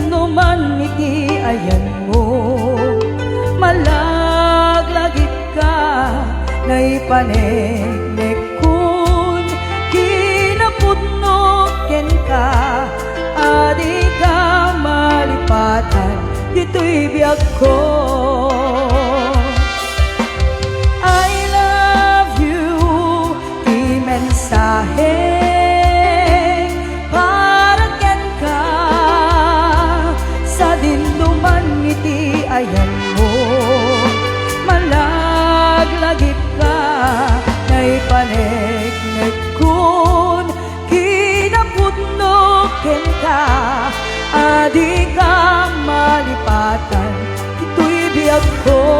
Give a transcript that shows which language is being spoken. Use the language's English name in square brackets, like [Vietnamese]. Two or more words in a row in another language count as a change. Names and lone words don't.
[Iloko] duman iti ayan mo, malaglagit ka naipaneknek kun kinapudno ken ka, adi ka malipatan dito'y biyag ko. [English] I love you, [Iloko] di mensahe para ken ka, sa dinduman iti ayan mo, malaglagit ka naipaneknek kun kinapudno ken ka, adi ka malipatan ito'y biyag ko.